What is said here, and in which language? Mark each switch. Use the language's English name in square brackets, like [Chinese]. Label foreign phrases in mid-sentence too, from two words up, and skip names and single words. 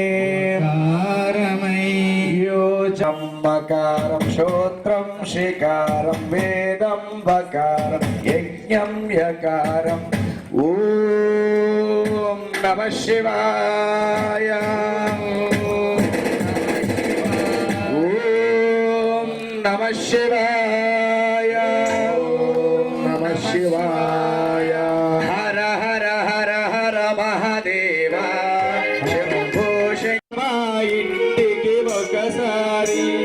[Sanskrit] यो चम्बकारं श्रोत्रं शिकारं वेदं वकारं यज्ञं यकारम् ॐ నమః శివాయ ఓం నమః శివాయ నమః శివాయ హర హర హర హర మహాదేవ శంభో శంకర [Telugu] ఇంటికి ఒకసారి